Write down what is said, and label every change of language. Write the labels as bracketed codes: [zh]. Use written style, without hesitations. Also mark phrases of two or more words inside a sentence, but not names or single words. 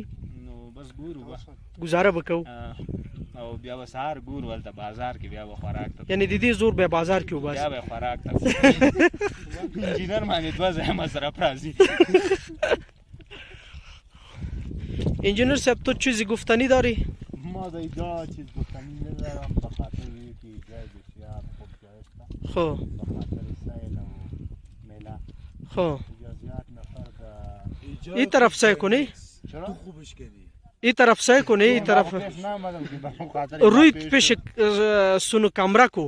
[ps] نو بس ګورو به ګزاره به کوو او بیا به سهار ګورو هلته بازار کې بیا به خوراک ته یعنې د دې زور بیا بازار کې وباسي بیا به خوراک ته انجینر باندې دوه ځایه مصرف راځي. [fa] انجینر صاحب تو چیزی گفتنی داری؟ ما دیگه چیز گفتنی ندارم به خاطر اینکه جای بسیار خوب جای است. خب به خاطر سیل و میله. خب زیاد نفر به این طرف سعی کنی؟ چرا؟ تو خوبش کردی. این طرف سعی کنی این طرف روی پیش سونو کامرا کو.